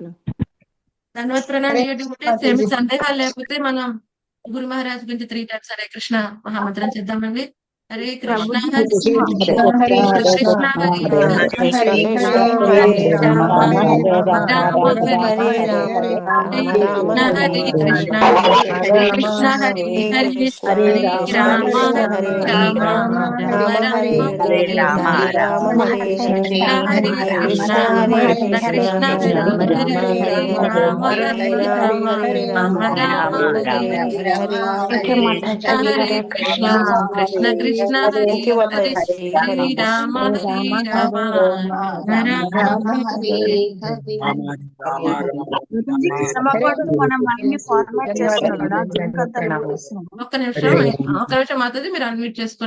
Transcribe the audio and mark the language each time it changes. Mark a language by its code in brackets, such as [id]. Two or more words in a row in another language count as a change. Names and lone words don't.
[te] ధన్యవాద ప్రణామం [en] Dear devotees. [te] ఏమి సందేహాలు లేకపోతే మనం గురు మహారాజ్ గురించి 3 times హరే కృష్ణ మహామంత్రం చేద్దామండి. [sa] హరే కృష్ణ హరే కృష్ణ కృష్ణ హరే కృష్ణ హరే కృష్ణ హరే హరే రామ రామ హరే రామ రామ హరే హరే కృష్ణ కృష్ణ కృష్ణ హరే హరే రామ రామ రామ హరే కృష్ణ కృష్ణ కృష్ణ హరే హరే హరే రామ [te] ఒక్క నిమిషం మాతాజీ, మీరు అన్మ్యూట్ చేసుకోండి.